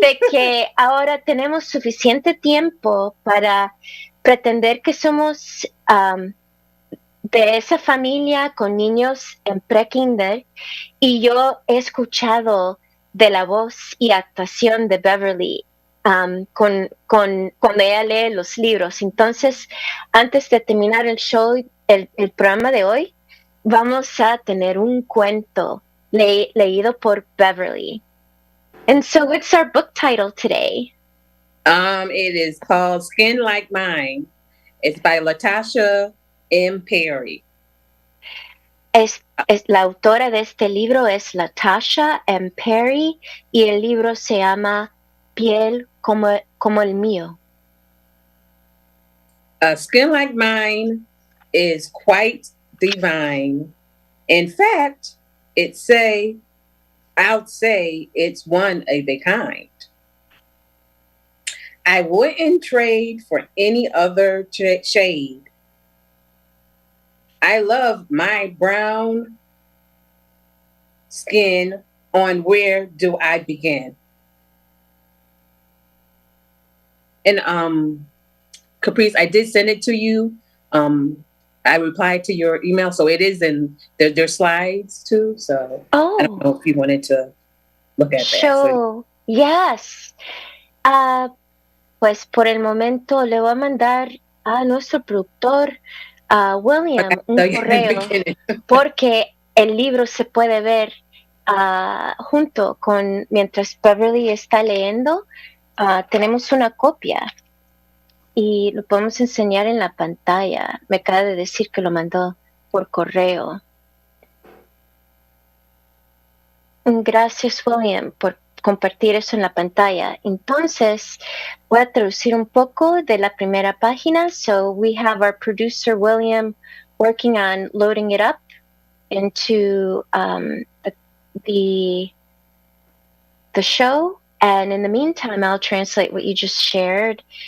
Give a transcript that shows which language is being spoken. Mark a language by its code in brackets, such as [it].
[es] De que ahora tenemos suficiente tiempo para pretender que somos de esa familia con niños en pre-kinder, y yo he escuchado de la voz y actuación de Beverly cuando ella lee los libros. Entonces, antes de terminar el show, el programa de hoy, vamos a tener un cuento leído por Beverly. [en] And so what's our book title today? It is called Skin Like Mine. It's by Latasha M. Perry. [es] La autora de este libro es Latasha M. Perry, y el libro se llama Piel como el mío. [en] Skin Like Mine is quite divine. In fact, I'd say it's one of a kind. I wouldn't trade for any other shade. I love my brown skin. On where do I begin? And Caprice, I did send it to you. I replied to your email, so it is in there's slides too. So I don't know if you wanted to look at that. So yes. [es] Pues por el momento le voy a mandar a nuestro productor, William, un correo, porque el libro se puede ver junto con, mientras Beverly está leyendo, tenemos una copia y lo podemos enseñar en la pantalla. Me acaba de decir que lo mandó por correo. Gracias, William, por compartir eso en la pantalla. Entonces, voy a traducir un poco de la primera página. [en] So we have our producer, William, working on loading it up into the show. And in the meantime, I'll translate what you just shared.